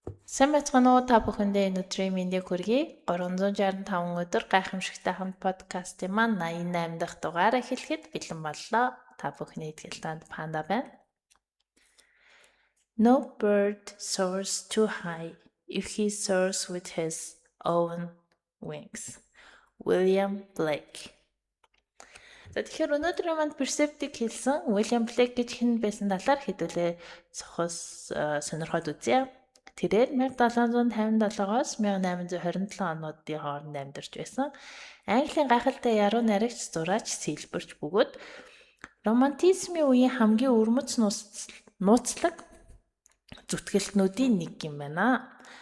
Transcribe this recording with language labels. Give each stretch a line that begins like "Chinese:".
Mongolian: Сайн байцгаана уу та бүхэндээ өнөөдрийн мэндийг хүргэе. 365 өдөр гайхамшигтай хамт подкастын маань 88 дахь дугаар эхлэхэд бэлэн боллоо. Та бүхний итгэлтанд панда байна.
English: No bird soars too high if he soars with his own wings. William Blake.
Mongolian: За тэгэхээр өнөөдрийн манд персептик хэлсэн William Blake гэж хэн байсан талаар хэдүүлээ цохос сонирхоод үзье. Тэрээр 1757-оос 1827 онуудын хооронд амьдарч байсан. Английн гайхалтай яруу найрагч, зураач, сэлбэрч бөгөөд романтизмын үеийн хамгийн өвөрмөц нууцлаг зүтгэлтнүүдийн нэг юм байна.